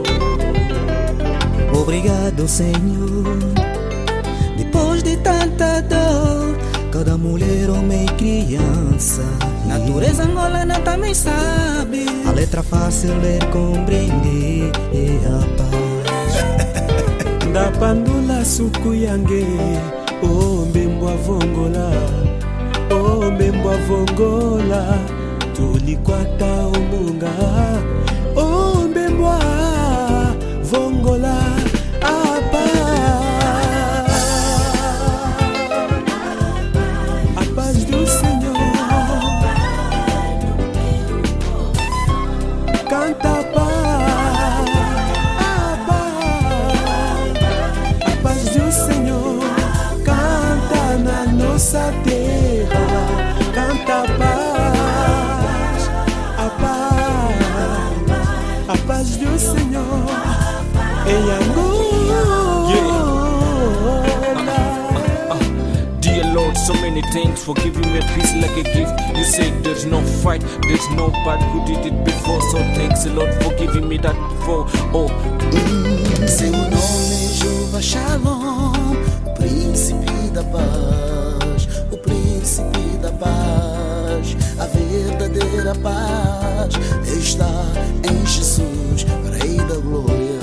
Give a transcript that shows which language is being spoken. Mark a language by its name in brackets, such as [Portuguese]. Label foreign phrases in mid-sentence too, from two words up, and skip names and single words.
[Portuguese] Obrigado, Senhor. Depois de tanta dor, cada mulher, homem e criança, natureza angolana também sabe. A letra fácil ler, compreender é a paz. [Umbundu] Da pandula suku yange, oh mbembwa vongola, oh mbembwa vongola, tulikwata omunga, oh mbembwa vongola, apa, [Portuguese] a paz do Senhor, canta paz. Nossa terra canta a paz do Senhor em Angola. [English] Dear Lord, so many thanks for giving me peace like a gift. You said there's no fight, there's no bad, who did it before? So thanks a lot for giving me that before. Oh, [Portuguese] seu nome é Jeová Shalom, príncipe da paz, o príncipe da paz, a verdadeira paz está em Jesus, Rei da glória.